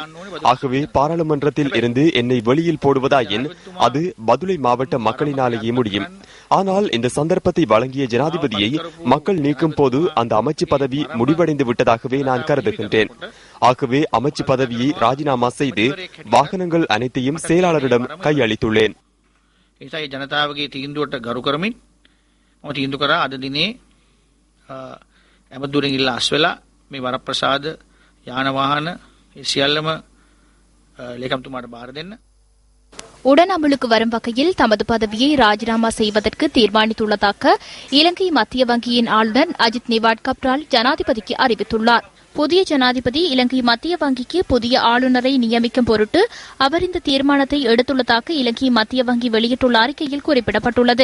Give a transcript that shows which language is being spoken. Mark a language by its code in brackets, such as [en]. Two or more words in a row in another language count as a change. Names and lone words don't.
[ta] ஆகவே பாராளுமன்றத்தில் இருந்து என்னை வெளியில் போடுவதாயின் அது மதுரை மாவட்ட மக்களினாலேயே முடியும். ஆனால் இந்த சந்தர்ப்பத்தை வழங்கிய ஜனாதிபதியை மக்கள் நீக்கும் போது அந்த அமைச்சு பதவி முடிவடைந்து விட்டதாகவே நான் கருதுகின்றேன். ஆகவே அமைச்சு பதவியை ராஜினாமா செய்து வாகனங்கள் அனைத்தையும் செயலாளரிடம் கையளித்துள்ளேன். [si] මම තීන්දුව කරා අද දිනේ ඇමතුරින් ඉල්ලා අස්වෙලා මේ වරප්‍රසාද යාන වාහන ඒ සියල්ලම ලේකම්තුමාට බාර දෙන්න. [ta] உடன் அமலுக்கு வரும் வகையில் தமது பதவியை ராஜினாமா செய்வதற்கு தீர்மானித்துள்ளதாக இலங்கை மத்திய வங்கியின் ஆளுநர் அஜித் நிவாட் கப்ரால் ஜனாதிபதிக்கு அறிவித்துள்ளார். புதிய ஜனாதிபதி இலங்கை மத்திய வங்கிக்கு புதிய ஆளுநரை நியமிக்கும் பொருட்டு அவர் இந்த தீர்மானத்தை எடுத்துள்ளதாக இலங்கை மத்திய வங்கி வெளியிட்டுள்ள அறிக்கையில் குறிப்பிடப்பட்டுள்ளது.